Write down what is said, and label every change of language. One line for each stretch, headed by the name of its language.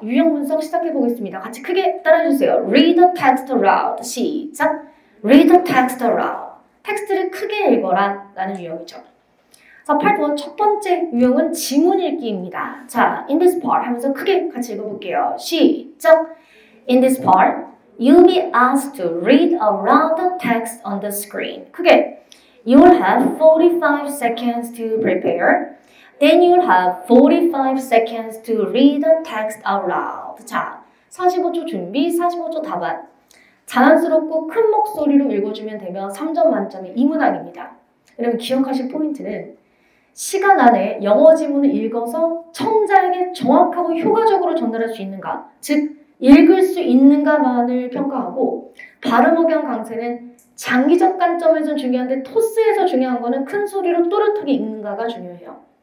Korean: 유형 문법 시작해 보겠습니다. 같이 크게 따라해 주세요.
English: Read the text aloud. 시작. Read the text aloud.
Korean: 텍스트를 크게 읽어라 라는 유형이죠. 자, Part 1 첫 번째 유형은 지문 읽기입니다. 자,
English: in this part
Korean: 하면서 크게 같이 읽어볼게요. 시작.
English: In this part, you'll be asked to read aloud the text on the screen.
Korean: 크게.
English: You will have 45 seconds to prepare. Then you'll have 45 seconds to read the text out loud.
Korean: 자, 45초 준비, 45초 답안. 자연스럽고 큰 목소리로 읽어주면 되면 3점 만점의 이 문항입니다. 여러분 기억하실 포인트는 시간 안에 영어 지문을 읽어서 청자에게 정확하고 효과적으로 전달할 수 있는가, 즉 읽을 수 있는가만을 평가하고 발음 억양 강세는 장기적 관점에서 중요한데 토스에서 중요한 거는 큰 소리로 또렷하게 읽는가가 중요해요.